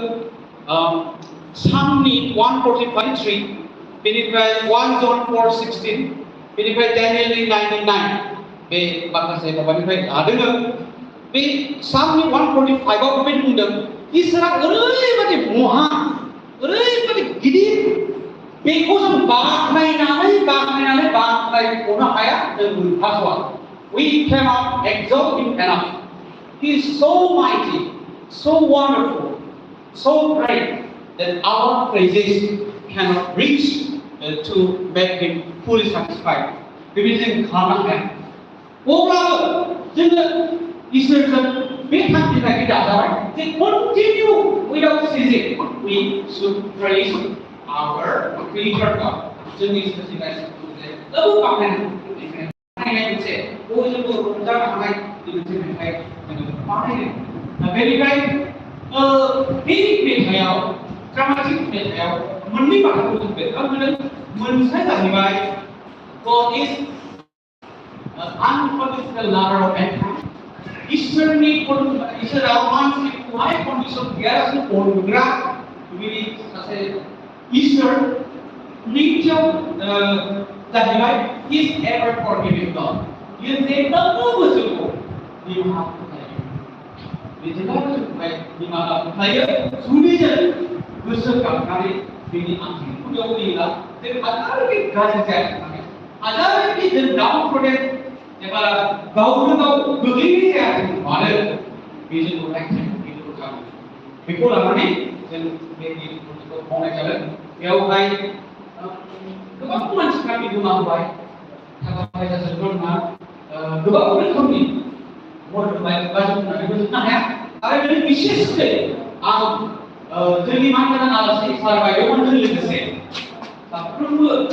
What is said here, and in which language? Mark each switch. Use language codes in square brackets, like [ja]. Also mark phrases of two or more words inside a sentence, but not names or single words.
[brx] सामनि 1:45 बेनिफ्राय 1 John 4:16 बेनिफ्राय डेनियेलनि 9:9 बे माखासे माबानिफ्राय लादों बे सामनि 1:45 आव बेबायदि बुंदों इसोरा ओरैबायदि महान ओरैबायदि गिदिर बेखौ जों बाख्नायख'नो हाया जों मोनहास'आ [en] we cannot exalt him enough he is so mighty so wonderful so great that our praises cannot reach to make him fully satisfied [brx] बेबायदि जों खालामनो हाया अब्लाबो जोङो इसोरजों बे थांखि थाखि दाजाबाय जे [en] continue without ceasing we should praise our creator God [brx] जोंनि सोरजिगिरिखौ जोबोद बाख्नायनाय मोनसे बयजोंबो रंजानो हानाय मोनसे मेथाइ जोङो बानायदों बेनिफ्राय बे मेथाइआव ड्रामाटिक मेथाइआव मोननै बाथ्राखौ जों बेरखांहोदों मोनसेया जाहैबाय [en] God is unconditional lover of mankind [brx] इसोरा मानसिखौहाय कन्डिसन गैयालासे अनग्रा बेबायदि सासे इसोर नैथियाव जाहैबाय [en] is ever forgiving God [brx] बियो जेब्लाबो जोंखौ निमाहा होखायो जेब्लाबो जोंखौहाय निमाहा होखायो जुदि जों गोसो गाबनानै बेनि आंथिखौ बेयाव होयोब्ला जों हाजारखि गाज्रि जाया हाजारखि जों डाउनफोरदेन एबा गावनो गाव गोग्लैनाय जायाथों मानो बे जोंखौ रायखांनो बेखौ खालामो बेखौ लानानै जों बे भिडिअखौ मावनाय जादों बेयावहाय गोबां मानसिफ्रा बिहोमा होबाय थाखा फैसाजोंल' नङा गोबां रोखोमनि मदद होबाय बा जों बुंनानै फोजोबनो हाया आरो बे बिसेसकै आं जोंनि मानगोनां आलासि सार बायद'मोनजों लोगोसे साफ्रोमबो